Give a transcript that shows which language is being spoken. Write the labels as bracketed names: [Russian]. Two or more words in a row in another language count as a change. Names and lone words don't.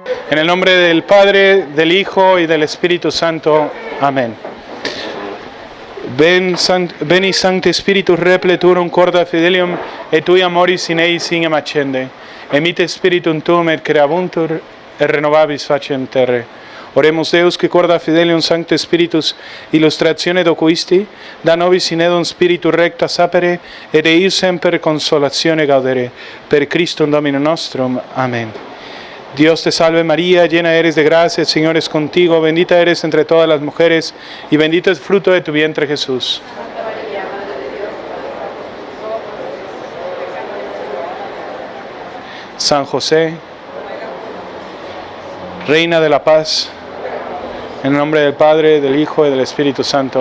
[Spanish] En el nombre del Padre, del Hijo y del Espíritu Santo. Amén. [Latin] Veni Sancte Spiritus repleturum corda fidelium, et tui amoris in eis ingem accende. Emite Spiritum tuum et creabuntur, et renovabis faciem terre. Oremus Deus, que corda fidelium Sancte Spiritus illustratione docuisti, da nobis in edum spiritu recta sapere, et eius semper consolatione gaudere. Per Christum Domino nostrum. [Spanish] Amén. Dios te salve María, llena eres de gracia, el Señor es contigo, bendita eres entre todas las mujeres, y bendito es el fruto de tu vientre Jesús. Santa María, Madre de Dios, San José, Reina de la Paz, en el nombre del Padre, del Hijo y del Espíritu Santo.